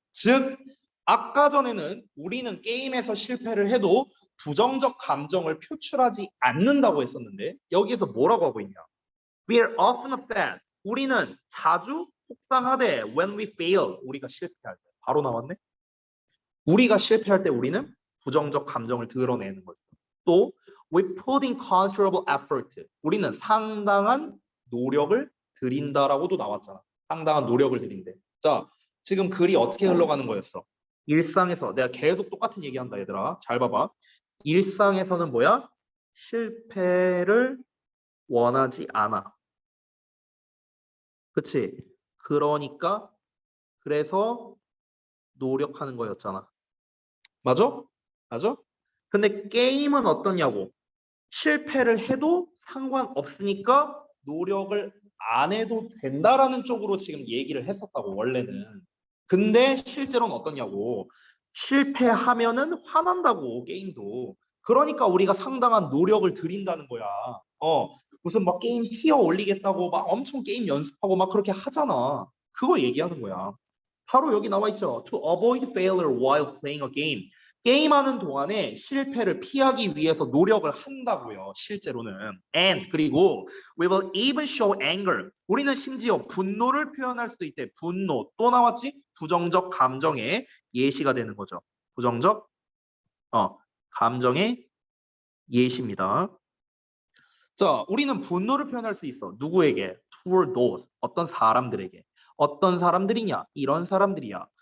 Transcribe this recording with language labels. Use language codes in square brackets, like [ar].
[ko] 즉, 아까 전에는 우리는 게임에서 실패를 해도 부정적 감정을 표출하지 않는다고 했었는데 여기에서 뭐라고 하고 있냐? [en] We are often upset. [ko] 우리는 자주 속상하대. [en] When we fail. [ko] 우리가 실패할 때. 바로 나왔네. 우리가 실패할 때 우리는 부정적 감정을 드러내는 거죠. 또 [en] we put in considerable effort. [ko] 우리는 상당한 노력을 들인다라고도 나왔잖아. 상당한 노력을 들인대. 자, 지금 글이 어떻게 흘러가는 거였어? 일상에서 내가 계속 똑같은 얘기한다 얘들아. 잘 봐봐. 일상에서는 뭐야? 실패를 원하지 않아. 그치? 그러니까 그래서 노력하는 거였잖아. 맞아? 맞아? 근데 게임은 어떠냐고. 실패를 해도 상관없으니까 노력을 안 해도 된다라는 쪽으로 지금 얘기를 했었다고 원래는. 근데 실제로는 어떠냐고. 실패하면은 화난다고 게임도. 그러니까 우리가 상당한 노력을 들인다는 거야. 무슨 막 게임 티어 올리겠다고 막 엄청 게임 연습하고 막 그렇게 하잖아. 그거 얘기하는 거야. 바로 여기 나와 있죠. [en] To avoid failure while playing a game. [ko] 게임하는 동안에 실패를 피하기 위해서 노력을 한다고요. 실제로는. [en] And [ko] 그리고 [en] we will even show anger. [ko] 우리는 심지어 분노를 표현할 수도 있대. 분노. 또 나왔지? 부정적 감정의 예시가 되는 거죠. 부정적 감정의 예시입니다. 자, 우리는 분노를 표현할 수 있어. 누구에게? [en] Toward those. [ko] 어떤 사람들에게. 어떤 사람들이냐? 이런 사람들이야.